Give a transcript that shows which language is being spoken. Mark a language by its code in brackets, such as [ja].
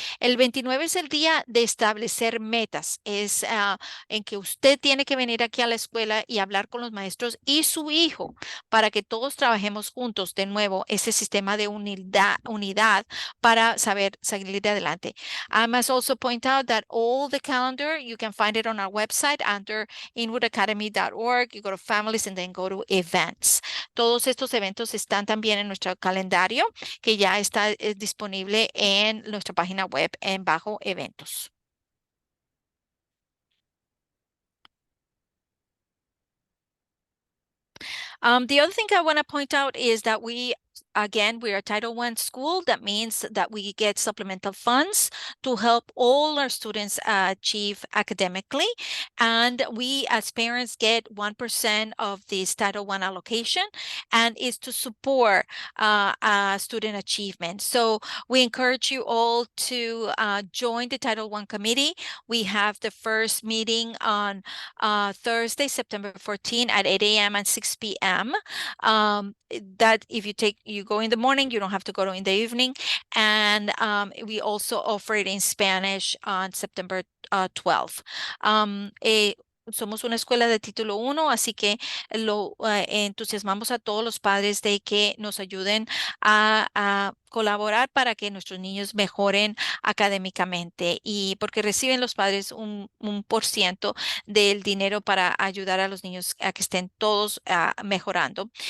[es] El 29 es el día de establecer metas. Es en que usted tiene que venir aquí a la escuela y hablar con los maestros y su hijo para que todos trabajemos juntos de nuevo ese sistema de unidad para saber salir adelante. [en] I must also point out that all the calendar, you can find it on our website under inwoodacademy.org. You go to families and then go to events. [es] Todos estos eventos están también en nuestro calendario que ya está disponible en nuestra página web en bajo eventos. [en] The other thing I want to point out is that we are a Title I school. That means that we get supplemental funds to help all our students achieve academically. And we as parents get 1% of this Title I allocation, and is to support student achievement. So we encourage you all to join the Title I committee. We have the first meeting on Thursday, September 14 at 8 a.m. and 6 p.m. That if you go in the morning, you don't have to go in the evening. And we also offer it in Spanish on September 12th. [es] Somos una escuela de título 1, así que lo entusiasmamos a todos los padres de que nos ayuden a colaborar para que nuestros niños mejoren académicamente, y porque reciben los padres un % del dinero para ayudar a los niños a que estén todos mejorando.